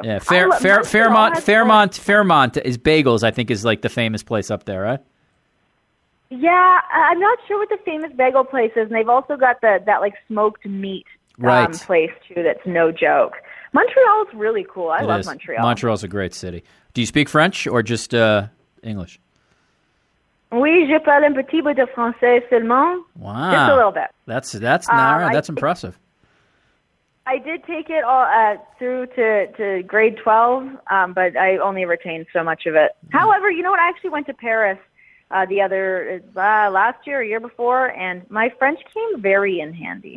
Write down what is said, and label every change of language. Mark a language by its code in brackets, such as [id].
[en] Yeah, Fairmont is bagels, I think, is the famous place up there, right? Yeah, I'm not sure what the famous bagel place is, and they've also got that smoked meat place, too, that's no joke. Montreal is really cool. I love Montreal. Montreal's a great city. Do you speak French or just English? [fr] Oui, je parle un petit peu de français seulement. [en] Wow. Just a little bit. That's impressive. I did take it all through to grade 12, but I only retained so much of it. However, you know what? I actually went to Paris last year or year before, and my French came very in handy.